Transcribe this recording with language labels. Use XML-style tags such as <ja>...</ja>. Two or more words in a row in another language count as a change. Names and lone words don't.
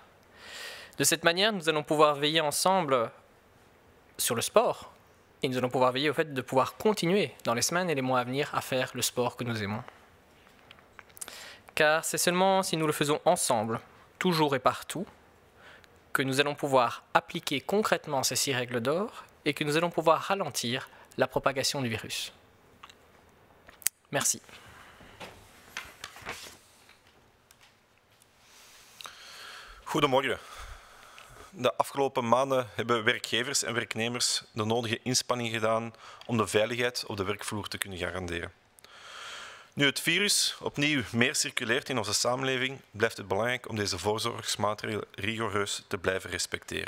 <fr>De cette manière, nous allons pouvoir veiller ensemble sur le sport et nous allons pouvoir veiller au fait de pouvoir continuer dans les semaines et les mois à venir à faire le sport que nous aimons. Car c'est seulement si nous le faisons ensemble, toujours et partout, que nous allons pouvoir appliquer concrètement ces 6 règles d'or et que nous allons pouvoir ralentir la propagation du virus. Merci.</fr> <nl>Goedemorgen. De afgelopen maanden hebben werkgevers en werknemers de nodige inspanning gedaan om de veiligheid op de werkvloer te kunnen garanderen. Nu het virus opnieuw meer circuleert in onze samenleving, blijft het belangrijk om deze voorzorgsmaatregelen rigoureus te blijven respecteren.</nl>